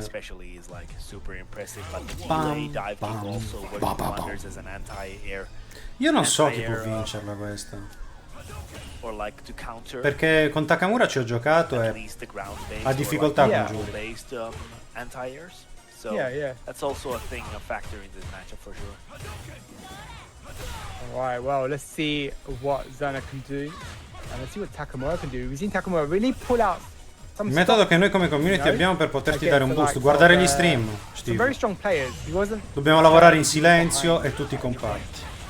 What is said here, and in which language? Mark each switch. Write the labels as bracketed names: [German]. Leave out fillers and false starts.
[English] especially is like super impressive, but the delay diving also works wonders as an anti-air. [Italian] Io non so chi può vincerla questa. [English] Or like to counter. [Italian] Perché con Takamura ci ho giocato e ha difficoltà con Jury. [English] Anti-airs. So that's also a thing, a factor in this matchup for sure. Alright, well, let's see what Zera can do. And let's see what Takamura can do. We've seen Takamura really pull out. [Italian] Il metodo che noi come community abbiamo per poterti dare un boost, guardare gli stream, Steve. Dobbiamo lavorare in silenzio e tutti compatti.